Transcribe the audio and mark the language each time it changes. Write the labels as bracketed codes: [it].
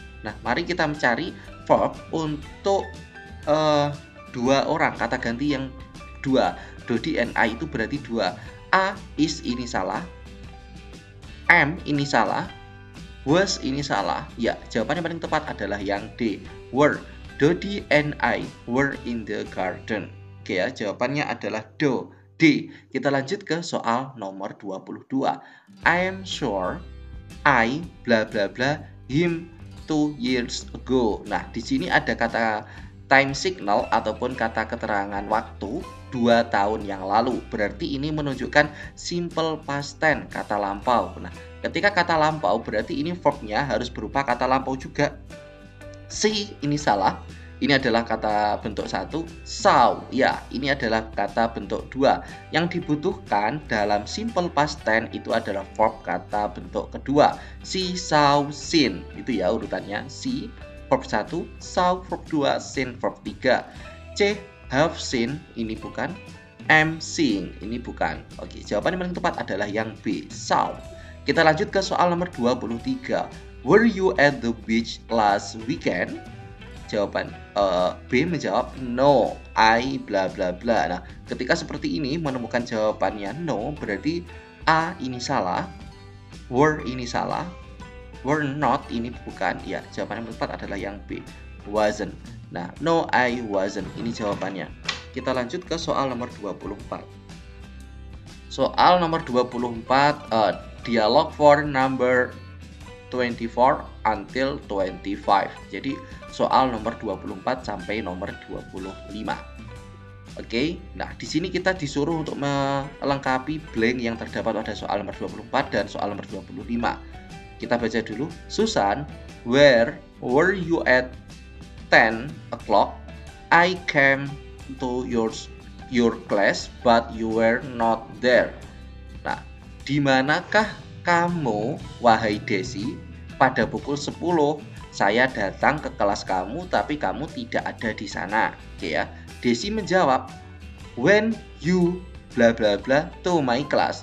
[id] Nah, mari kita mencari verb untuk dua orang, kata ganti yang dua. [en] Dodi and I [id] itu berarti dua. A is ini salah. M ini salah. Was ini salah. Ya, jawaban yang paling tepat adalah yang D. [en] Were. Dodi and I were in the garden. [id] Oke ya, jawabannya adalah D. Kita lanjut ke soal nomor 22. [en] I am sure I bla bla bla him 2 years ago. [id] Nah, di sini ada kata time signal ataupun kata keterangan waktu 2 tahun yang lalu. Berarti ini menunjukkan simple past tense, kata lampau. Nah, ketika kata lampau berarti ini verbnya harus berupa kata lampau juga. See ini salah. Ini adalah kata bentuk 1, saw. Ya, ini adalah kata bentuk 2. Yang dibutuhkan dalam simple past tense itu adalah verb kata bentuk kedua. [en] See, saw, seen. [id] Itu ya urutannya. [en] See, verb 1, saw, verb 2, seen, verb 3. [id] C, [en] have seen. [id] Ini bukan. [en] Am seeing. [id] Ini bukan. Oke, jawaban yang paling tepat adalah yang B, saw. Kita lanjut ke soal nomor 23. [en] Were you at the beach last weekend? [id] Jawaban B menjawab [en] no, I bla bla bla. [id] Nah, ketika seperti ini menemukan jawabannya no, berarti A ini salah, were ini salah, were not ini bukan. Ya, jawaban yang tepat adalah yang B, wasn't. Nah, [en] no, I wasn't. [id] Ini jawabannya. Kita lanjut ke soal nomor 24. Soal nomor 24, [en] dialog for number 24 until 25. [id] Jadi soal nomor 24 sampai nomor 25. Oke. Nah, di sini kita disuruh untuk melengkapi blank yang terdapat pada soal nomor 24 dan soal nomor 25. Kita baca dulu. [en] Susan, where were you at 10 o'clock? I came to your class but you were not there. [id] Nah, di manakah kamu, wahai Desi, pada pukul 10 saya datang ke kelas kamu tapi kamu tidak ada di sana. Oke ya. Desi menjawab, [en] when you bla bla bla to my class.